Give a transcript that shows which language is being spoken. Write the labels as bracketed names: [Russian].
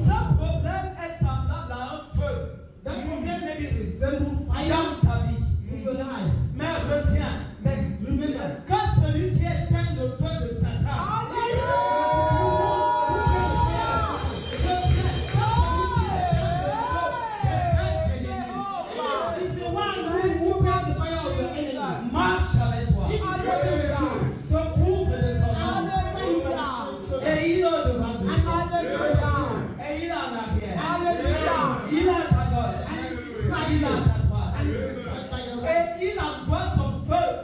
[French] Ce problème est semblable à un feu [English] that problem maybe resemble fire [French] dans ta vie. [English] in your life. [French] Mais retiens, [English] But remember, [French] quand celui qui éteint le feu de Satan, [English] it's the one who burns the fire of your enemies. [French] marche avec toi, te couvre de son nom, et il est devant toi, et il est en arrière, il est à ta gauche, il est à ta droite, et il envoie son feu